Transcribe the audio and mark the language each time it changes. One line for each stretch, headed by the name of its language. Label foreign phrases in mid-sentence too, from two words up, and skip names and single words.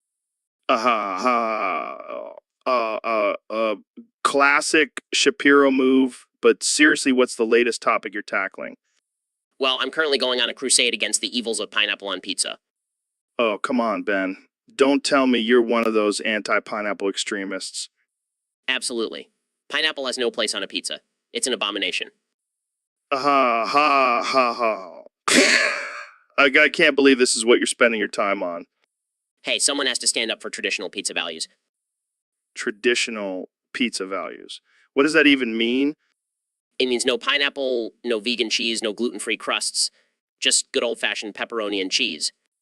English: Classic Shapiro move, but seriously, what's the latest topic you're tackling? Well, I'm currently going on a crusade against the evils of pineapple on pizza. Oh, come on, Ben. Don't tell me you're one of those anti-pineapple extremists. Absolutely. Pineapple has no place on a pizza. It's an abomination. Ha ha ha ha. I can't believe this is what you're spending your time on. Hey, someone has to stand up for traditional pizza values. Traditional pizza values. What does that even mean? It means no pineapple, no vegan cheese, no gluten-free crusts, just good old-fashioned pepperoni and cheese.